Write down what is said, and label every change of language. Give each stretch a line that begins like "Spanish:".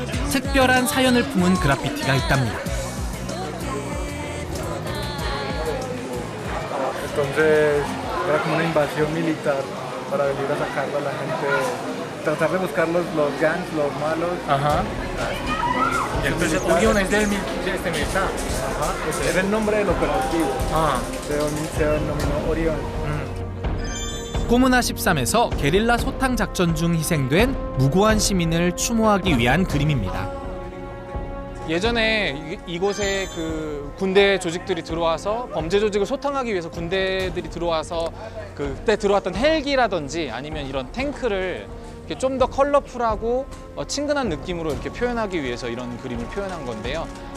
Korean: 특별한 사연을 품은 그래피티가 있답니다.
Spanish: Entonces era como una invasión militar para venir a sacarlo a la gente, tratar de buscar los gangs, los malos. Ajá. Y entonces Orión es de este militar. Ajá, ese era el nombre del operativo. Ah. Se denominó Orión.
Korean: 코무나 13에서 게릴라 소탕 작전 중 희생된 무고한 시민을 추모하기 위한 그림입니다. 예전에 이곳에 그 군대 조직들이 들어와서 범죄 조직을 소탕하기 위해서 군대들이 들어와서 그때 들어왔던 헬기라든지 아니면 이런 탱크를 좀 더 컬러풀하고 친근한 느낌으로 이렇게 표현하기 위해서 이런 그림을 표현한 건데요.